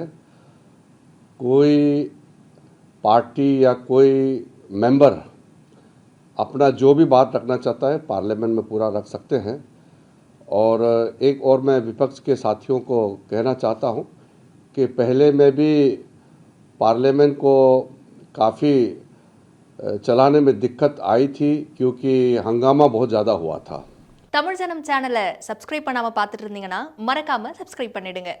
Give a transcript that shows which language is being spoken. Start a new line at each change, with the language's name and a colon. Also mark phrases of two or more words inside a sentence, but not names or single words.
Hindi: कोई पार्टी या कोई मेंबर अपना जो भी बात रखना चाहता है पार्लियामेंट में पूरा रख सकते हैं। और एक और मैं विपक्ष के साथियों को कहना चाहता हूं कि पहले में भी पार्लियामेंट को काफ़ी चलाने में दिक्कत आई थी क्योंकि हंगामा बहुत ज़्यादा हुआ था.
Tamil: தமிழ் ஜனம் சேனலை சப்ஸ்கிரைப் பண்ணாம பார்த்துட்டு இருந்தீங்கன்னா மறக்காம சப்ஸ்கிரைப் பண்ணிடுங்க.